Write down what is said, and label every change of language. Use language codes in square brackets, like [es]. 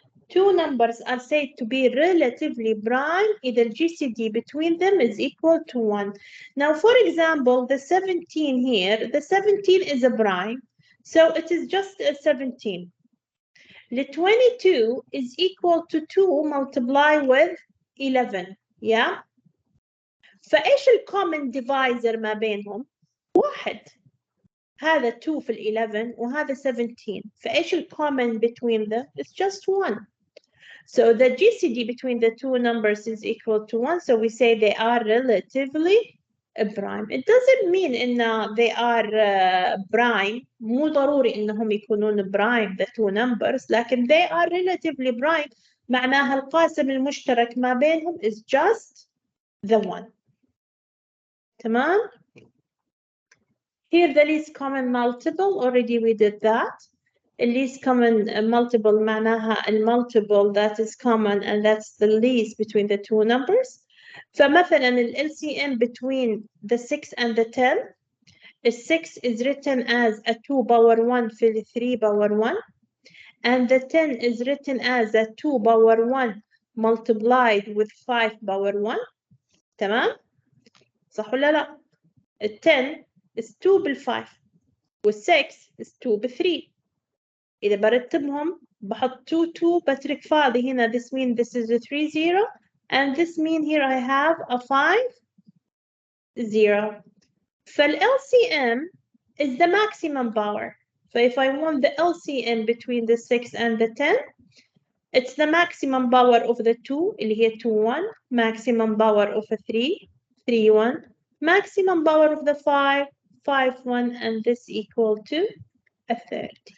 [en] Two numbers are said to be relatively prime if the GCD between them is equal to 1. Now, for example, the 17 here, the 17 is a prime, so it is just a 17. The 22 is equal to 2 multiplied with 11, yeah? [ar] فإيش الcommon divisor ما بينهم؟ واحد. هذا 2 في 11 وهذا 17. فإيش الcommon [en] between them? It's just 1. So the GCD between the two numbers is equal to 1. So we say they are relatively prime. It doesn't mean [ar] إن [en] they are prime. [ar] مو ضروري إنهم يكونون prime [en] the two numbers. [ar] لكن [en] they are relatively prime. [ar] معناها القاسم المشترك ما بينهم [en] is just the one. [ar] تمام؟ [en] Here the least common multiple, already we did that. The least common multiple [ar] معناها المultiple [en] that is common and that's the least between the two numbers. [ar] فمثلا [en] ال LCM between the 6 and the 10, the 6 is written as a 2 power 1 [ar] في ال [en] 3 power 1 and the 10 is written as a 2 power 1 multiplied with 5 power 1. [ar] تمام؟ صح ولا لا؟ ال 10 [en] is 2 [ar] بال5 وال 6 is 2 ب3. إذا برتبهم بحط 2 2 بترك فاضي هنا. [en] This means this is a 3 0 and this means here I have a 5 0. فال LCM is the maximum power. So if I want the LCM between the 6 and the 10, it's the maximum power of the 2 [ar] اللي هي [en] 2 1, maximum power of a 3 3 1, maximum power of the 5 5 1, and this equal to a 30.